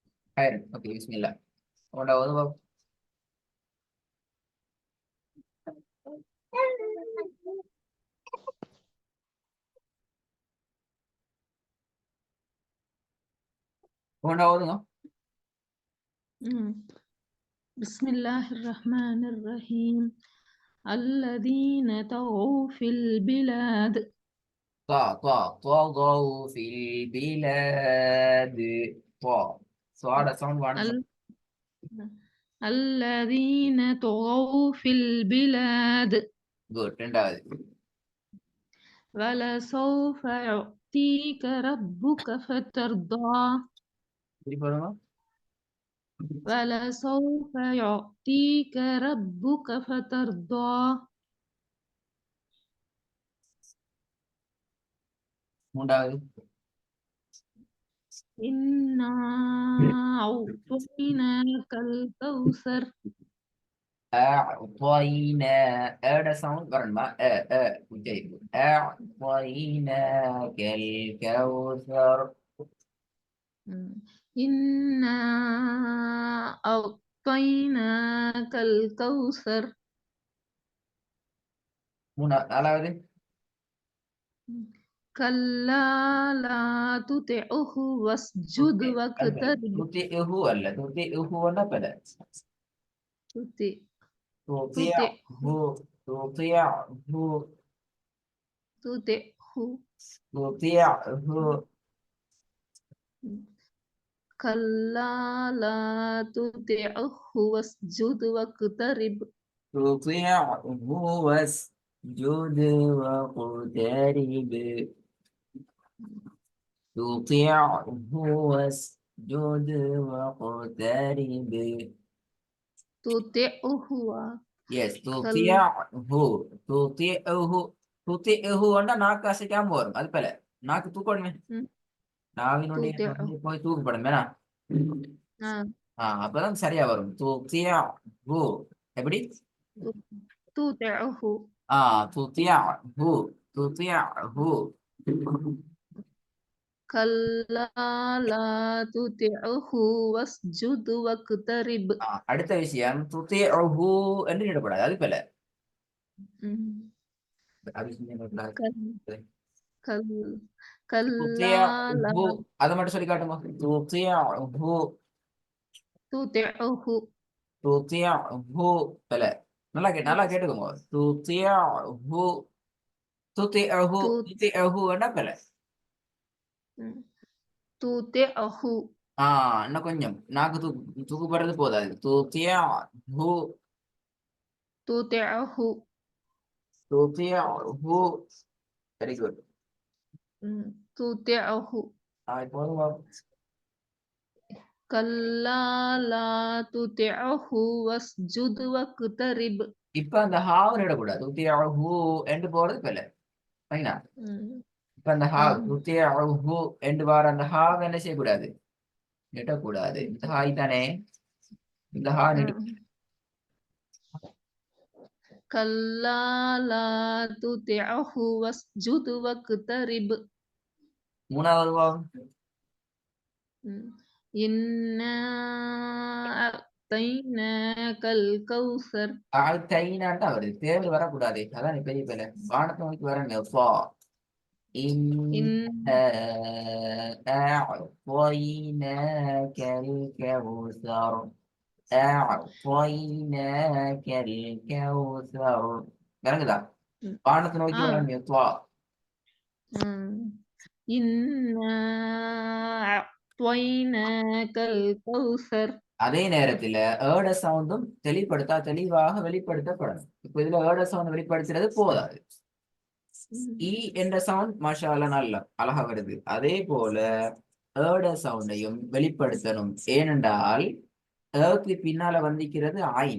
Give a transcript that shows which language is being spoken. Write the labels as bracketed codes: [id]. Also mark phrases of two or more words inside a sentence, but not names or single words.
[ta] ஓகே பிஸ்மில்லா. உன்னோட ஓதுவா. உன்னோட ஓதுங்க. [ar] بسم الله الرحمن الرحيم الذين طغوا في البلاد طغوا في البلاد. [ta] صاد ساوند வான்னு [ar] ال- الذين طغوا في البلاد [ta] குட். ரெண்டாவது [ar] ولسوف يعطيك ربك فترضى [ta] திருப்பி வருங்க. [ar] ولسوف يعطيك ربك فترضى [ta] மூன்றாவது [ar] إنا أعطيناك الكوثر [ta] أعطينا أட சவுண்ட் வரணுமா உச்சரிப்பு. [ar] أعطيناك الكوثر. إنا أعطيناك الكوثر [ta] நாலாவது [ar] كلا لا تطعه واسجد واقترب [ta] துதிஹு அல்ல, துதிஹுன்னா பல. [ar] تطع تطعه تطعه تطعه تطعه تطعه كلا لا تطعه واسجد واقترب تطيعه واسجد واقترب. تطيعه واسجد واقترب. تطعه [en] Yes, [ar] كلا [ta] துதிஹுன்னா நாக்கு அசைக்காம வரும். அது போல நாக்கு தூக்கணுமே. நாவினுடைய [ar] تطعه [ta] நுனியை போய் தூக்கப்படும் வேணா. அப்பதான் சரியா வரும். துதிஹு எப்படி? [ar] تطعه تطعه تطعه. كلا لا تطعه واسجد واقترب [ta] அடுத்த விஷயம் துதிஹு என்று இடப்படாது. அது போல [ar] كل- كلا لا [ta] துதிஹு அதை மட்டும் சொல்லி காட்டுமா. துதிஹு [ar] تطعه [ta] துதிஹு போல. நல்லா கேட்டுக்கோங்க. [ar] تطعه تطعه [ta] துதிஹுன்னா போல. [ar] تطعه [ta] இன்னும் கொஞ்சம் நாக்கு தூக்குப்படுறது போதாது. [ar] تطعه تطعه [en] துதிஹு. very good. [ar] تطعه [ta] இப்போ [ar] كلا لا تطعه واسجد واقترب [ta] இப்ப அந்த ஹாவ் இடக்கூடாது. துதிஹு என்று போறது போல. சரிங்களா? இப்ப அந்த ஹாவ் துதிஹு என்று வார அந்த ஹாவ் என்ன செய்யக்கூடாது? நிட்டக்கூடாது. இந்த ஹாய் தானே. இந்த ஹா நிட்டு. [ar] كلا لا تطعه واسجد واقترب [ta] மூணாவது வாவ் [ar] إنا أعطيناك الكوثر [ta] தைனான் தான் வருது. தேர்வு வரக்கூடாது. அதான் நீ பெரிய பேல வானத்தை நோக்கி வரங்க. [ar] إن أعطيناك الكوثر. أعطيناك الكوثر. [ta] விளங்குதா? வானத்தை நோக்கி வரங்க. [ar] إنا أعطيناك الكوثر [ta] அதே நேரத்துல ஏட சவுண்டும் தெளிவாக வெளிப்படுத்தப்படணும். இப்ப இதுல ஏட சவுண்ட் வெளிப்படுத்துறது போதாது. இ என்ற சவுண்ட் மாஷாஅல்லா நல்லா அழகா வருது. அதே போல ஏட சவுண்டையும் வெளிப்படுத்தணும். ஏனென்றால் ஏக்கு பின்னால வந்திருக்கிறது ஐன்.